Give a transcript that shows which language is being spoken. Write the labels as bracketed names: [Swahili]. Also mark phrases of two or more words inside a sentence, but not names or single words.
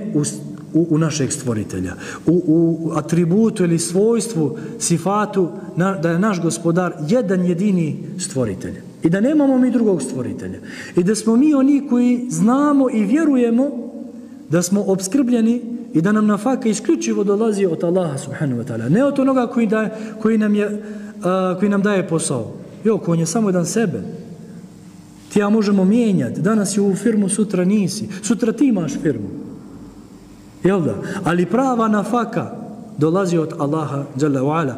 [Bosnian] u našeg stvoritelja, u atributu ili svojstvu, sifatu, da je naš Gospodar jedan jedini stvoritelj i da nemamo mi drugog stvoritelja i da smo mi oni koji znamo i vjerujemo da smo obskrbljeni i da nam nafaka isključivo dolazi od Allaha [Arabic] سبحانه وتعالى, [Bosnian] ne od onoga koji nam daje posao. On je samo jedan sebe. Ti ja možemo mijenjati, danas je u firmu, sutra nisi, sutra ti imaš firmu, jel da? Ali prava nafaka dolazi od Allaha [Arabic] جل وعلا.